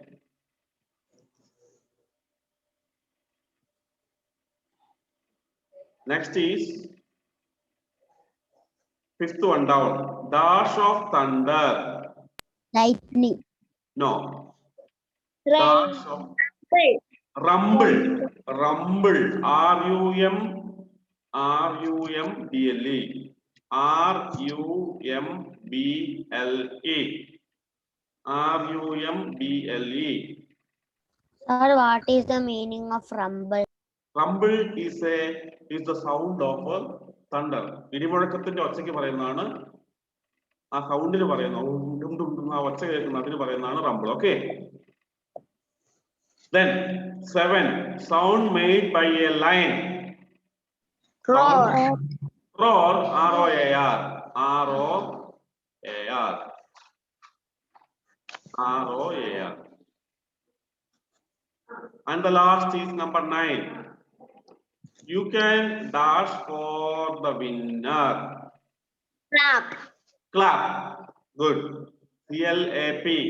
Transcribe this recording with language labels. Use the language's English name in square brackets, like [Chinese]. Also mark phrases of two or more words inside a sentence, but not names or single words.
[English] Next is fifth one down. Dash of thunder. Lightning. No. Rain. Dash of rumble. Rumble. R-U-M-B-L-E. R-U-M-B-L-E. R-U-M-B-L-E. Sir, what is the meaning of rumble? Rumble is the sound of thunder. [Malayalam] ഇടിമുഴക്കത്തിന്റെ ഒച്ചയ്ക്ക് പറയുന്നതാണ് ആ സൗണ്ടിന് പറയുന്നത്. ആ ഒച്ച കേൾക്കുന്ന അതിന് പറയുന്നതാണ് റംബിൾ. ഓക്കെ. [English] Then 7. Sound made by a lion. Roar. Roar. R-O-A-R. R-O-A-R. R-O-A-R. And the last is number 9. You can dash for the winner. Clap. Clap. Good. C-L-A-P.